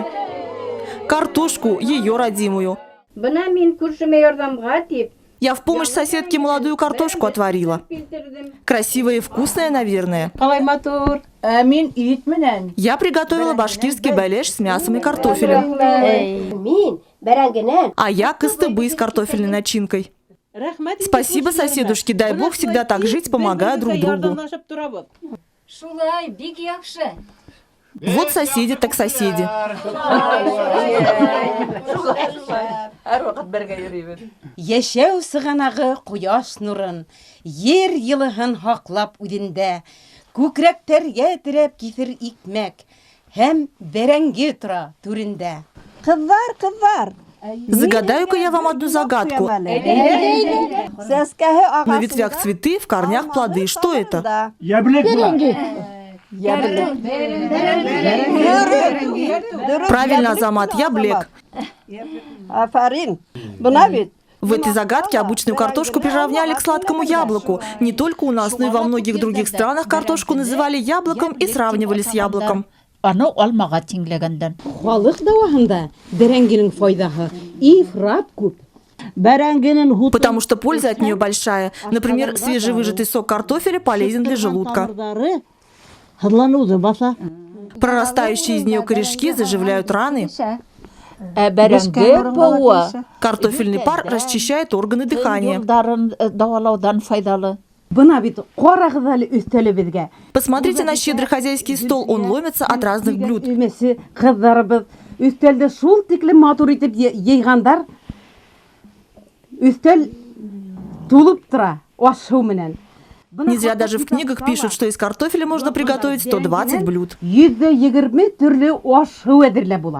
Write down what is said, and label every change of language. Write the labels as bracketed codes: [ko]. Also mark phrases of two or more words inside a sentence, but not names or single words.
[ru] Картошку, ее родимую. [ba] Бына мин күршемә ярдәмгә тип, [ru] Я в помощь соседке молодую картошку отварила. Красивая и вкусная, наверное. [ba] Қалай матур. Мин ит менен. [ru] Я приготовила башкирский бәлеш с мясом и картофелем. [ba] Мин бәрәңгенән. [ru] А я кыстыбы с картофельной начинкой. Спасибо, соседушки, дай бог всегда так жить, помогая друг другу. [ba] Шулай, бик яхшы. [ru] Вот соседи так соседи. [ba] Яшәү сығанағы құяш нұрын, ер йылыһын һаҡлап үҙендә, күкрәктәргә терәп киҫер икмәк, һәм бәрәңге тора түрендә. Кызлар. [ru] Загадаю-ка я вам одну загадку. [ba] Сәскәһе ағасы. [ru] На ветвях цветы, в корнях плоды. Что это? Правильно, [ba] Азамат, яблек. Афарин. Бына бит. [ru] В этой загадке обычную картошку приравняли к сладкому яблоку. Не только у нас, но и во многих других странах картошку называли яблоком и сравнивали с яблоком. [ba] Аны алмаға тиңләгәндән. Халыҡ дауаһында бәрәңгенең файдаһы ифрат күп. Бәрәңгенең [ru] Потому что польза от нее большая. Например, свежевыжатый сок картофеля полезен для желудка. Прорастающие из нее корешки заживляют раны. [ba] Бәрәңге бауы [ru] Картофельный пар расчищает органы дыхания. [ba] юлдарын давалаудан файдалы. Бына бит ҡарағыҙ әле өҫтәлебеҙгә. [ru] Посмотрите на щедрый хозяйский стол, он ломится от разных блюд. [ba] Өмәсе ҡыҙҙарыбыҙ өҫтәлде шул тиклем матур итеп йыйғандар. Өҫтәл тулып тора аш-һыу менән. [ru] Не зря даже в книгах пишут, что из картофеля можно приготовить 120 блюд. [ba] 120 төрлө аш-һыу әҙерләп була.